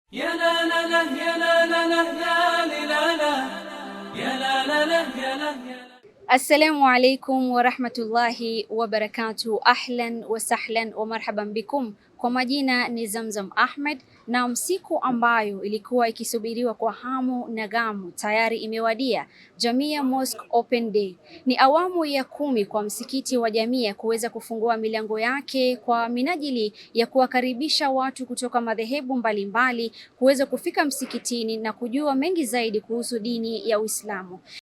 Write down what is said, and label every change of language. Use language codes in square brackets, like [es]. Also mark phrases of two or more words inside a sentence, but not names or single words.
[ar] يا لا لا لا يا لا لا لا يا لا لا يا لا لا لا يا لا يا. السلام عليكم ورحمة الله وبركاته. أهلا وسهلا ومرحبا بكم. [sw] Kwa majina ni Zamzam Ahmed, na siku ambayo ilikuwa ikisubiriwa kwa hamu na gamu tayari imewadia. Jamia Mosque Open Day ni awamu ya 10 kwa msikiti wa Jamia kuweza kufungua milango yake kwa minajili ya kuwakaribisha watu kutoka madhehebu mbalimbali kuweza kufika msikitini na kujua mengi zaidi kuhusu dini ya Uislamu.